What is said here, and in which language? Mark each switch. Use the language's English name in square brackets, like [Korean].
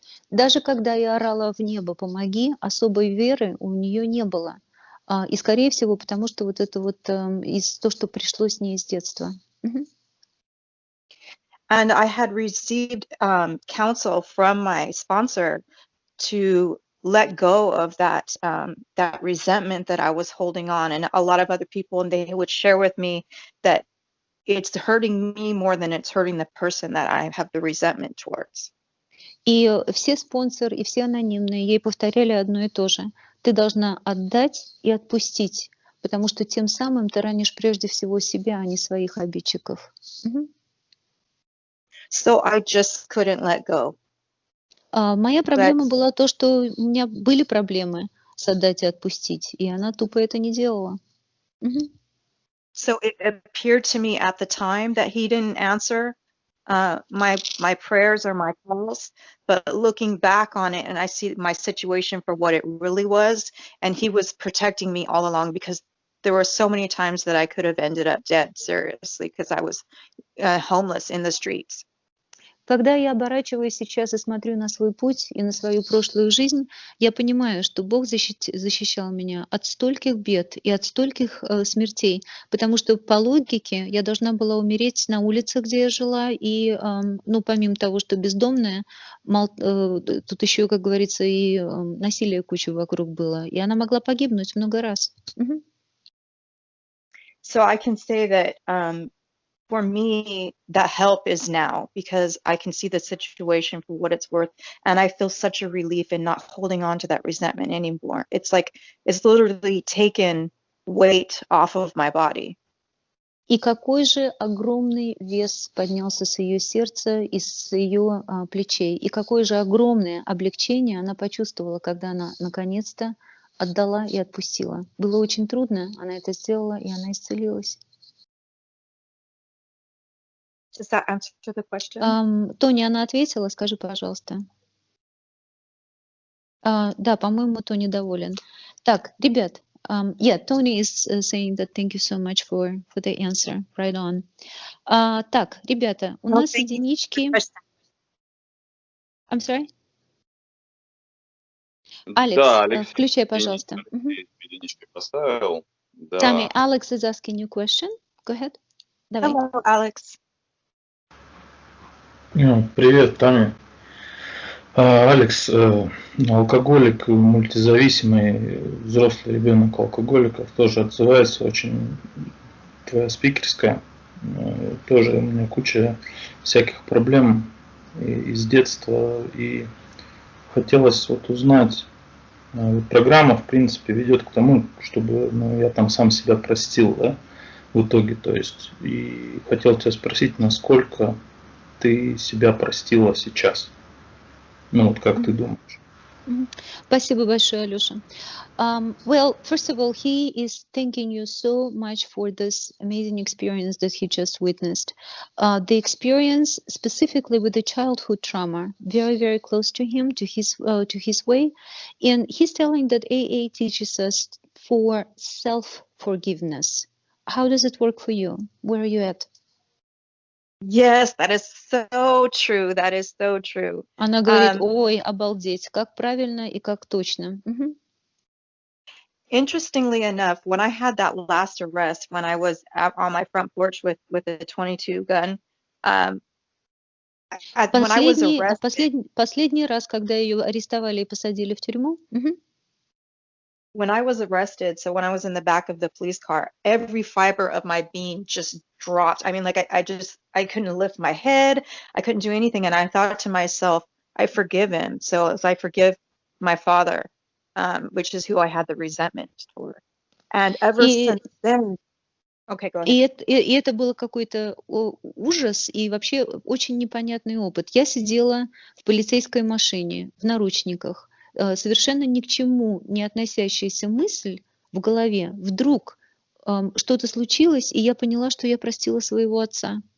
[Russian] Даже когда я орала в небо «помоги», особой веры у нее не было. И, скорее всего, потому что вот это вот из то, что пришло с ней из детства. [English] And I had received counsel from my sponsor to let go of that that resentment that I was holding on, and a lot of other people, and they would share with me that it's hurting me more than it's hurting the person that I have the resentment towards. [Russian] И все спонсоры, и все анонимные ей повторяли одно и то же. Ты должна отдать и отпустить, потому что тем самым ты ранишь прежде всего себя, а не своих обидчиков. [English] So I just couldn't let go. [Russian] Моя проблема была то, что у меня были проблемы с отдать и отпустить, и она тупо это не делала. [English] So it appeared to me at the time that he didn't answer my prayers or my calls, but looking back on it, and I see my situation for what it really was, and he was protecting me all along, because there were so many times that I could have ended up dead, seriously, because I was homeless in the streets. [Russian] Когда я оборачиваюсь сейчас и смотрю на свой путь и на свою прошлую жизнь, я понимаю, что Бог защищал меня от стольких бед и от стольких смертей, потому что по логике я должна была умереть на улице, где я жила, и, помимо того, что бездомная, тут еще, как говорится, и насилие куча вокруг было, и она могла погибнуть много раз. [English] So I can say that for me, that help is now, because I can see the situation for what it's worth, and I feel such a relief in not holding on to that resentment anymore. It's like it's literally taken weight off of my body. [Russian] И какой же огромный вес поднялся с ее сердца и с ее плечей, и какое же огромное облегчение она почувствовала, когда она наконец-то отдала и отпустила. Было очень трудно, она это сделала, и она исцелилась. [English] Does that answer the question? [Russian] Тоня, она ответила, скажи, пожалуйста. Да, по-моему, Тони доволен. Так, ребят, [English] Tony is saying that thank you so much for the answer. Right on. [Russian] Так, ребята, у нас единички. [English] I'm sorry? [Russian] Алекс, да, Алексей, включай, пожалуйста. Единички поставил. Да. [English] Тамми, Alex is asking you a question. Go ahead. [Russian] Давай. [English] Hello, Alex. [Russian] Привет, Тамми. Алекс, алкоголик, мультизависимый, взрослый ребенок алкоголиков, тоже отзывается очень твоя спикерская. Тоже у меня куча всяких проблем из детства, и хотелось вот узнать, программа, в принципе, ведет к тому, чтобы я там сам себя простил, да, в итоге, то есть, и хотел тебя спросить, насколько ты себя простила сейчас? Вот как ты думаешь? Спасибо большое, Алёша. [English] Well, first of all, he is thanking you so much for this amazing experience that he just witnessed. The experience specifically with the childhood trauma, very, very close to him, to his way. And he's telling that AA teaches us for self-forgiveness. How does it work for you? Where are you at? Yes, that is so true. That is so true. [Russian] Она говорит, ой, обалдеть, как правильно и как точно. [English] interestingly enough, when I had that last arrest, when I was on my front porch with a 22 gun, when I was arrested, [Russian] Последний раз, когда ее арестовали и посадили в тюрьму. [English] when I was arrested, so when I was in the back of the police car, every fiber of my being just dropped. I mean, like I couldn't lift my head. I couldn't do anything. And I thought to myself, I forgive him. So as I forgive my father, which is who I had the resentment toward. And ever since then, okay, go ahead. [Russian] И это был какой-то ужас и вообще очень непонятный опыт. Я сидела в полицейской машине в наручниках. Совершенно ни к чему не относящаяся мысль в голове. Вдруг что-то случилось, и я поняла, что я простила своего отца.